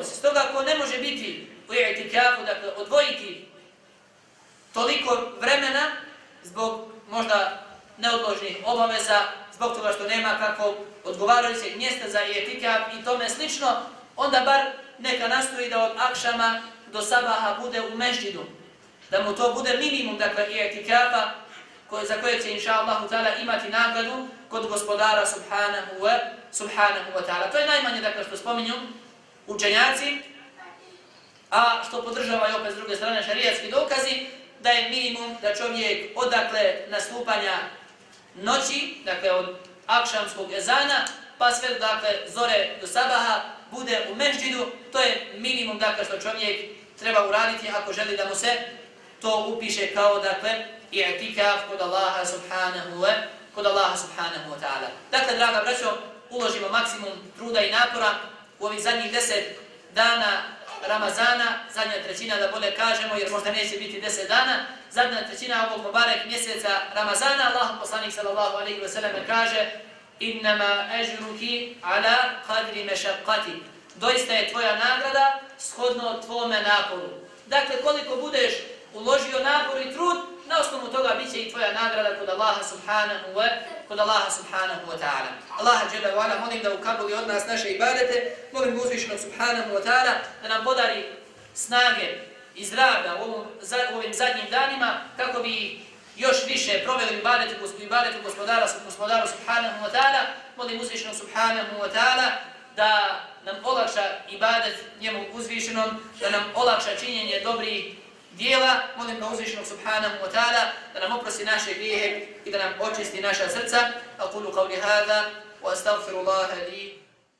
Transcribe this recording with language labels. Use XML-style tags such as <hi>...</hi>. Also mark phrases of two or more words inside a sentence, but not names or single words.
<bs>Stoga ako ne može biti u i'tikafu, dakle odvojiti toliko vremena zbog možda neodložnih obaveza, zbog toga što nema kako odgovarajućeg mjesta za i'tikaf i tome slično, onda bar neka nastoji da od akšama do sabaha bude u mešđidu. Da mu to bude minimum, dakle, i'tikafa za koje će,</bs> <ar>إن شاء الله تعالى,</ar> <bs>imati nagradu kod gospodara</bs> <ar>سبحانه وتعالى.</ar> <bs>To je najmanje, dakle, što spominju učenjaci, a što podržava i opet s druge strane šarijatski dokazi, da je minimum da čovjek odakle nastupanja noći, dakle od akšamskog ezana, pa sve dakle zore do sabaha bude u mešđidu. To je minimum, dakle, što čovjek treba uraditi ako želi da mu se to upiše kao, dakle, i'tikaf kod Allaha</bs> <ar>سبحانه وتعالى.</ar> <bs>Dakle, draga braćo, uložimo maksimum truda i napora u ovih zadnjih 10 dana Ramazana, zadnja trećina da bolje kažemo, jer možda neće biti 10 dana, zadnja trećina ovog mubarek mjeseca Ramazana. Allah poslanik</bs> <ar>صلى الله عليه وسلم</ar> <bs>kaže:</bs> <ar>"إنما أجرك على قدر مشقتك."</ar> <bs>Doista je tvoja nagrada shodno tvome naporu. Dakle, koliko budeš uložio napor i trud, na osnovu toga biće i tvoja nagrada kod Allaha</bs> <ar>سبحانه وتعالى.</ar> <bs>Allaha</bs> <ar>جل وعلا</ar> <bs>molim da ukabuli od nas naše ibadete, molim uzvišenog</bs> <ar>سبحانه وتعالى</ar> <bs>da nam podari snage i zdravlja u ovim zadnjim danima kako bi još više proveli ibadetu gospodaru</bs> <ar>سبحانه وتعالى.</ar> <bs>Molim uzvišenog</bs> <ar>سبحانه وتعالى</ar> <bs>da nam olakša ibadet njemu uzvišenom, da nam olakša činjenje dobrih dijela. Molim ga uzvišenog</bs> <ar>سبحانه وتعالى</ar> <bs>da nam oprosti naše grijehe i da nam očisti naša srca.</bs> <ar>أقول قولي هذا وأستغفر الله لي</ar>